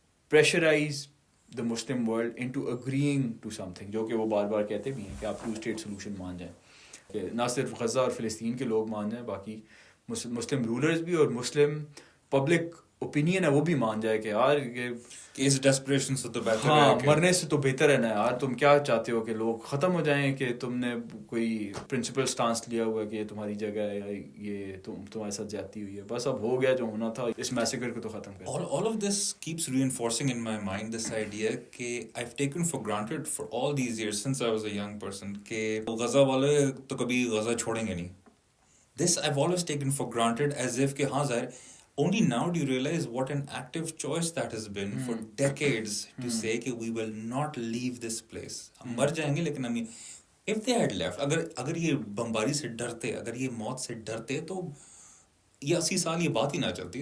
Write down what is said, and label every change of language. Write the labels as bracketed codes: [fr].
[en] pressurise the Muslim world into agreeing to something, [ur] جو کہ وہ بار بار کہتے بھی ہیں کہ آپ 2-state سولوشن مان جائیں, کہ نہ صرف غزہ اور فلسطین کے لوگ مان جائیں, باقی مسلم رولرز بھی اور مسلم پبلک اوپینین ہے وہ بھی مان جائے کہ یار یہ اس ڈیسپریشن سے تو بہتر ہاں ہے کہ مرنے سے تو بہتر ہے نا یار, تم کیا چاہتے ہو کہ لوگ ختم ہو جائیں, کہ تم نے کوئی پرنسپل سٹانس لیا ہوا ہے کہ یہ تمہاری جگہ ہے یا یہ تمہارے ساتھ زیادتی ہوئی ہے, بس اب ہو گیا جو ہونا تھا, اس میسیکر کو تو ختم کر. [en] all of this keeps reinforcing in my mind this idea کہ I've taken for granted for all these years since I was a young person [ur] کہ غزہ والے تو کبھی غزہ چھوڑیں گے نہیں. [en] This I've always taken for granted as if [ur] کہ ہاں ظاہر, [en] only now do you realize what an active choice that has been for decades to say کہ we will not leave this place. [ur] ہم مر جائیں گے لیکن ہم, [en] if they had left, [ur] اگر یہ بمباری سے ڈرتے, اگر یہ موت سے ڈرتے, تو یہ 80 سال یہ بات ہی نہ چلتی.